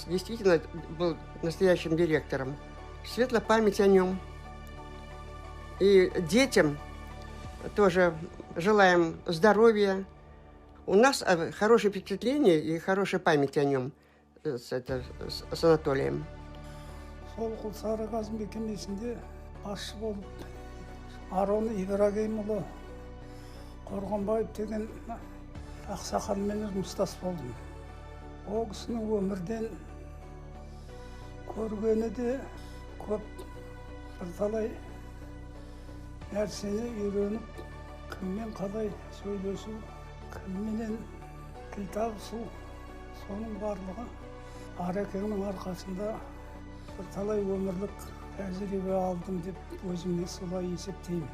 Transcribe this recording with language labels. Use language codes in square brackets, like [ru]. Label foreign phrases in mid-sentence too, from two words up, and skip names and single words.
[ru] Действительно, был настоящим директором. Светлая память о нем. И детям тоже желаем здоровья. У нас хорошее впечатление и хорошая память о нем с Анатолием. [kk] Сол Құлсары газ мекемесінде басшы болып Арон Ибрагимұлы Қорғанбаев деген ақсақалмен жұмыстас болдым. Ол кісінің өмірден көргені де көп, бірталай нәрсені үйреніп, кіммен қалай сөйлесу, кімменен тіл табысу, соның барлығы Арекеңнің арқасында бірталай өмірлік тәжірибе алдым деп өзіме солай есептеймін.